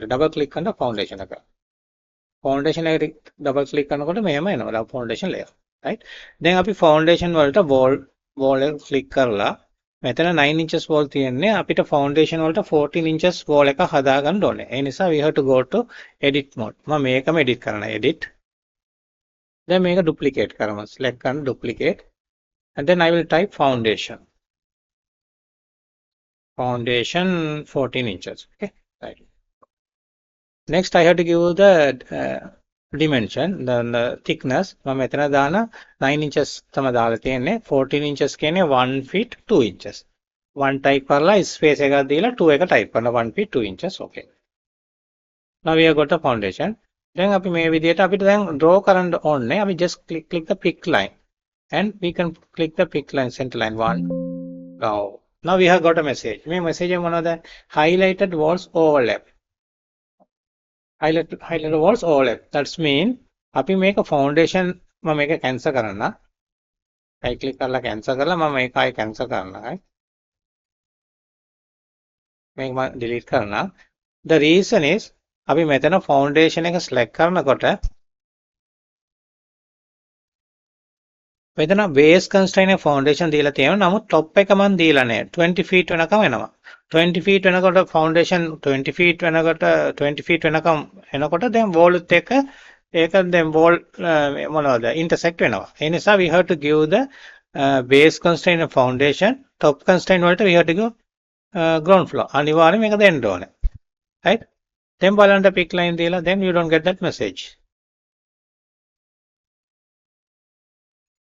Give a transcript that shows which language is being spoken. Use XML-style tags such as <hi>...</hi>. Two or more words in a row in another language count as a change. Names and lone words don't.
<en>double click</en> <si>කරන foundation එක. foundation එක</si> <en>double click</en> <si>කරනකොට මෙහෙම එනවා</si> <en>foundation layer. right.</en> <si>දැන් අපි foundation වලට wall එක click කරලා මෙතන 9 inches wall තියෙන්නේ අපිට foundation වලට 14 inches wall එක හදා ගන්න ඕනේ. ඒ නිසා</si> <en>we have to go to edit mode.</en> <si>මම මේකම edit කරනවා. edit. දැන් මේක</si> <en>duplicate කරමු. select කරන duplicate and then I will type foundation. Foundation 14 inches. Okay. Right. Next I have to give the dimension, the thickness.</en> <si>මම මෙතන දාන 9 inches තමයි දාලා තියෙන්නේ. 14 inches කියන්නේ 1 feet 2 inches. 1 type කරලා space එකක් දීලා 2 එක type කරනවා 1 feet 2 inches. Okay.</si> <en>Now we have got a foundation.</en> <si>දැන් අපි මේ විදිහට අපිට දැන් draw කරන්න ඕනේ.</si> <en>අපි just click the pick line and we can click the pick line center line 1. Now we have got a message.</en> <si>මේ message එක මොනවද?</si> <en>Highlighted walls overlap. highlighted walls overlap. That's mean</en> <si>අපි මේක foundation මම මේක cancel කරන්න.</si> <en>right click</en> <si>කරලා cancel කරලා මම මේක ආයෙ cancel කරනවා. මේක මම delete කරනවා.</si> <en>The reason is</en> <si>අපි මෙතන foundation එක select කරනකොට මෙතන</si> <en>base constraint</en> <si>එක foundation දීලා තියෙනවා. නමුත් top එක මම දීලා නැහැ. 20 feet වෙනකම් එනවා. 20 feet වෙනකොට foundation 20 feet වෙනකොට 20 feet වෙනකම් එනකොට දැන් wall උත් එක ඒක දැන් wall මොනවද intersect වෙනවා. ඒ නිසා</si> <en>we have to give the base constraint of foundation, top constraint වලට we have to give ground floor.</en> <si>අනිවාර්යයෙන් මේක දෙන්න ඕනේ. right. then බලන්න</si> <en>pick line</en> <si>දීලා</si> <en>then you don't get that message.</en>